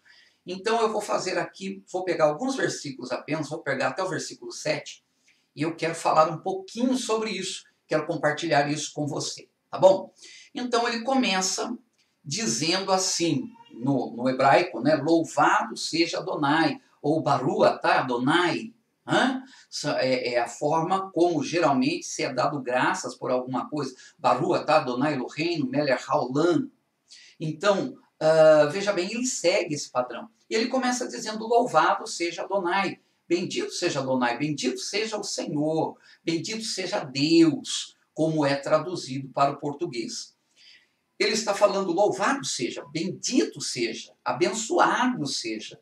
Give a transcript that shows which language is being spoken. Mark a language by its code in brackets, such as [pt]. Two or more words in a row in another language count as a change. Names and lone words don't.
[pt] Então eu vou fazer aqui, vou pegar alguns versículos apenas, vou pegar até o versículo 7, e eu quero falar um pouquinho sobre isso, quero compartilhar isso com você, tá bom? Então ele começa dizendo assim, no hebraico, né? Louvado seja Adonai, ou [he] Baruch atah Adonai. [pt] É a forma como geralmente se é dado graças por alguma coisa. [he] ברוך אתה אדוני אלוהינו מלך העולם. [pt] Então, veja bem, ele segue esse padrão. E ele começa dizendo, louvado seja Adonai, bendito seja Adonai, bendito seja o Senhor, bendito seja Deus, como é traduzido para o português. Ele está falando, louvado seja, bendito seja, abençoado seja.